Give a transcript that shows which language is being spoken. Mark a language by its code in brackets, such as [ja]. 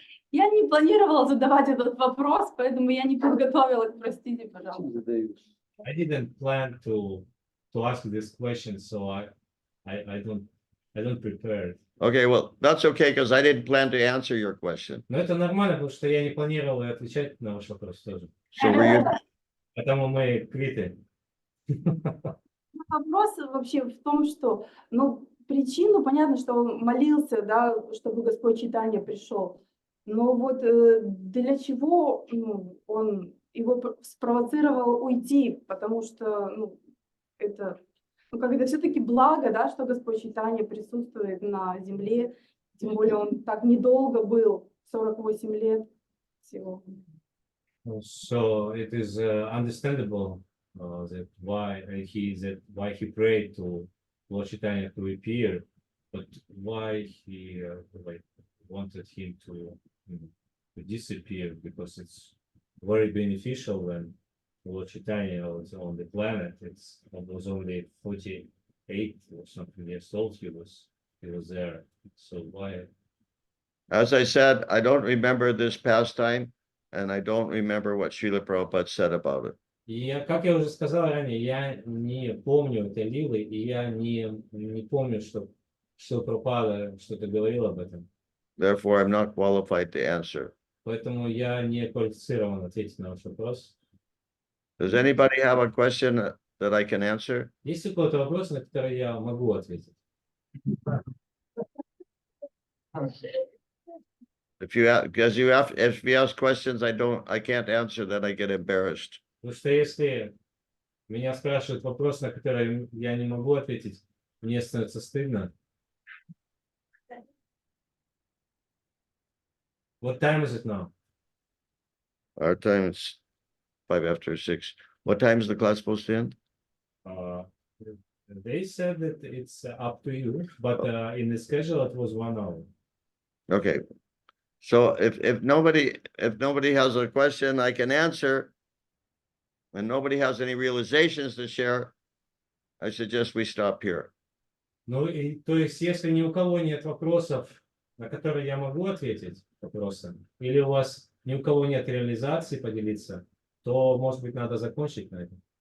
[ru] Я не планировала задавать этот вопрос, поэтому я не подготовилась, простите, пожалуйста. [en] I didn't plan to ask this question, so I don't prepare. Okay, well, that's okay because I didn't plan to answer your question. [ru] Но это нормально, потому что я не планировал отвечать на ваш вопрос тоже. [en] So were you, [ru] Поэтому мы квиты. Вопрос вообще в том, что, ну, причину, понятно, что он молился, да, чтобы Господь Чайтанья пришел. Но вот для чего он его спровоцировал уйти? Потому что, это, как это все-таки благо, да, что Господь Чайтанья присутствует на земле. Тем более он так недолго был, 48 лет всего. [en] So it is understandable that why he prayed to Lord Chaitanya to appear, but why he wanted him to disappear, because it's very beneficial when Lord Chaitanya was on the planet. It was only 48 or something years old. He was there. So why? as I said, I don't remember this pastime and I don't remember what Srila Prabhupada said about it. [ru] И как я уже сказал ранее, я не помню этой лилы, и я не помню, что Прабхупада что-то говорил об этом. [en] Therefore, I'm not qualified to answer. [ru] Поэтому я не квалифицирован ответить на ваш вопрос. [en] Does anybody have a question that I can answer? [ru] Есть ли какой-то вопрос, на который я могу ответить? [en] If you ask questions I can't answer, then I get embarrassed. [ru] Потому что если меня спрашивают вопрос, на который я не могу ответить, Мне становится стыдно. [en] What time is it now? Our time is 6:05. What time is the class supposed to end? Uh, they said that it's up to you, but in the schedule it was 1 hour. Okay. So if nobody has a question I can answer, and nobody has any realizations to share, I suggest we stop here. [ru] Ну, и, то есть, если ни у кого нет вопросов, на которые я могу ответить вопросом, или у вас ни у кого нет реализации поделиться, то, может быть, надо закончить на этом.